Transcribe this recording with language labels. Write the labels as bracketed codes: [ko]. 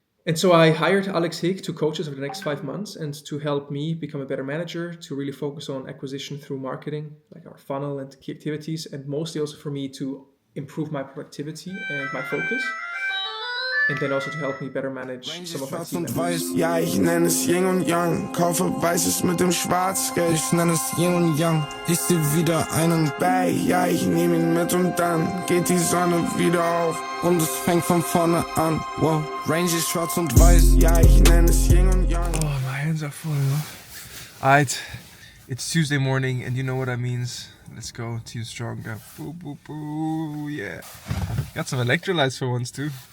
[en] And so I hired Alex Hick to coach us over the next 5 months and to help me become a better manager, to really focus on acquisition through marketing, like our funnel and key activities, and mostly also for me to improve my productivity and my focus. And then also to help me better manage some of my team members. [de] Ja, ich nenne es Yin und Yang. Kaufe Weißes mit dem Schwarzgeld. Ich nenne es Yin und Yang. Ich seh wieder einen Bay. Ja, ich nehme ihn mit und dann geht die Sonne wieder auf. Und es fängt von vorne an. Wow, Range ist schwarz und weiß. Ja, ich nenne es Yin und Yang. [en] Oh, my hands are full. Alright, it's Tuesday morning and you know what that means. Let's go, Team Stronger. Boo, boo, boo, yeah. Got some electrolytes for once too.